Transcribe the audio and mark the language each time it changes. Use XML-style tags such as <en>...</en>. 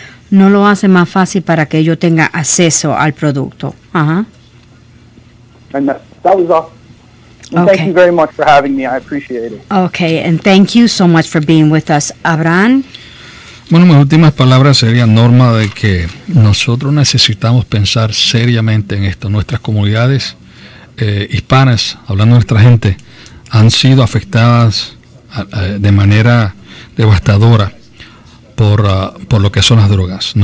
<es>No lo hace más fácil para que ellos tengan acceso al producto. Uh-huh.</es> <en>And that was all. And Okay. Thank you very much for having me. I appreciate it. Okay, and thank you so much for being with us, Abraham.</en> <es>Bueno, mis últimas palabras serían, Norma, de que nosotros necesitamos pensar seriamente en esto. Nuestras comunidades hispanas, hablando de nuestra gente, han sido afectadas de manera devastadora por lo que son las drogas.</es>